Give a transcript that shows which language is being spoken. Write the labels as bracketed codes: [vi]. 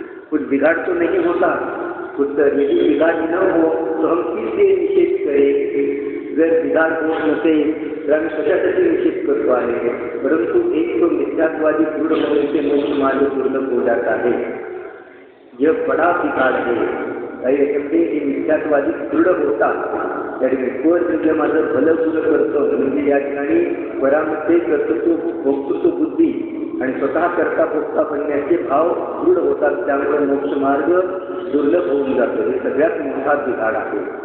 [hi] कुछ बिगाड़ तो नहीं होता, कुछ यदि बिगाड़ न हो तो हम किससे निषेध करें? [mr] जर बिगाड़ होत नसेल तर आम्ही कशासाठी निषेध करतो आहे? [hi] परंतु एक तो मिथ्यात्वादी दृढ़ होने से मोक्ष मार्ग दुर्लभ हो जाता है। यह बड़ा बिगाड़ है। [mr] काही याच्यामध्ये हे मिथ्यात्वादी दृढ होतात। त्याने वर म्हणजे माझं भलं तुलं करतं, म्हणजे या ठिकाणी परामध्ये कर्तृत्व भोक्तृत्व बुद्धी आणि स्वतः करता भोगता बनण्याचे भाव दृढ होतात। त्यामुळे मोक्ष मार्ग दुर्लभ होऊन जातो। हे सगळ्यात मोठा बिघाड आहे।